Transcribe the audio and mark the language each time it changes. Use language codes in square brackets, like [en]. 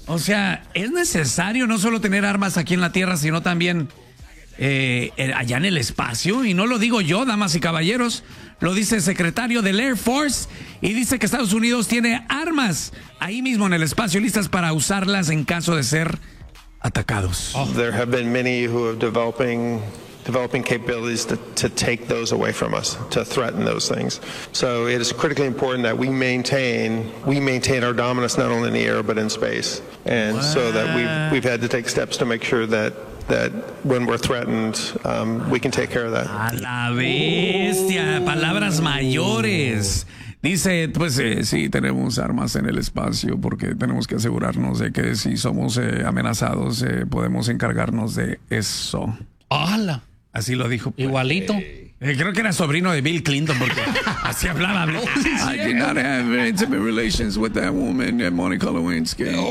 [es] O sea, ¿es necesario no solo tener armas aquí en la Tierra, sino también allá en el espacio? Y no lo digo yo, damas y caballeros, lo dice el secretario del Air Force, y dice que Estados Unidos tiene armas ahí mismo en el espacio, listas para usarlas en caso de ser atacados. Oh. [en] There have been many who are developing capabilities to take those away from us, to threaten those things. So it is critically important that we maintain our dominance not only in the air but in space. And what? So that we've had to take steps to make sure that when we're threatened, we can take care of that. [es] A la bestia, palabras mayores. Dice, pues sí, tenemos armas en el espacio porque tenemos que asegurarnos de que si somos amenazados, podemos encargarnos de eso. ¡Hala! Así lo dijo. Pues, igualito. Creo que era sobrino de Bill Clinton porque así hablaba. [en] I do not have intimate relations with that woman, Monica Lewinsky.